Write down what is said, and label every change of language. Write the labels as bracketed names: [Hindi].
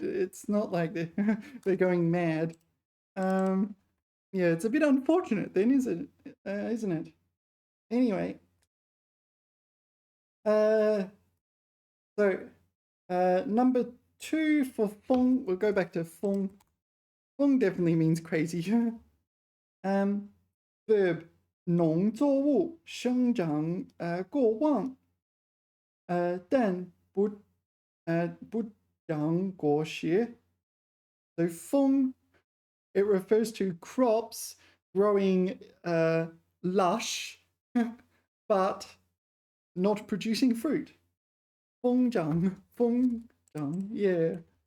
[English] It's not like they're going mad. Yeah, it's a bit unfortunate then, isn't it? Anyway, so number 2 for feng, we'll go back to feng. Feng definitely means crazy. [Chinese] Verb 农作物生长过旺但不长果实. [English] So feng, it refers to crops growing lush but not producing fruit. [Chinese] 疯长, yeah.